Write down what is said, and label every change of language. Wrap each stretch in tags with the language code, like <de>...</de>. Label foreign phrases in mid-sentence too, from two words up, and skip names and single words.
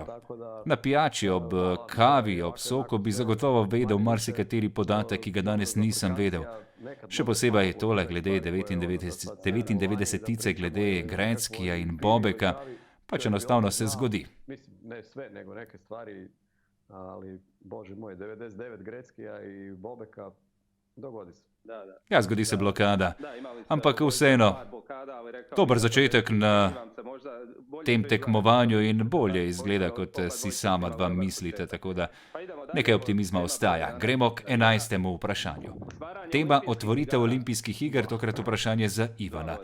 <sl>Na pijači, ob kavi, ob soku bi zagotovo vedel marsikateri podatek, ki ga danes nisem vedel. Še posebej tole glede 99-tice, glede Gretzkyja in Bobeka, pač enostavno se zgodi.</sl> <hr>Ne sve, nego neke stvari, ali bože moj, 99 Gretzkyja i Bobeka, dogodi se.</hr> <sl>Ja, zgodi se blokada, ampak vseeno, dober začetek na tem tekmovanju in bolje izgleda, kot si sama dva mislite, tako da nekaj optimizma ostaja. Gremo k 11. vprašanju. Tema otvoritev olimpijskih iger, tokrat vprašanje za Ivana.</sl>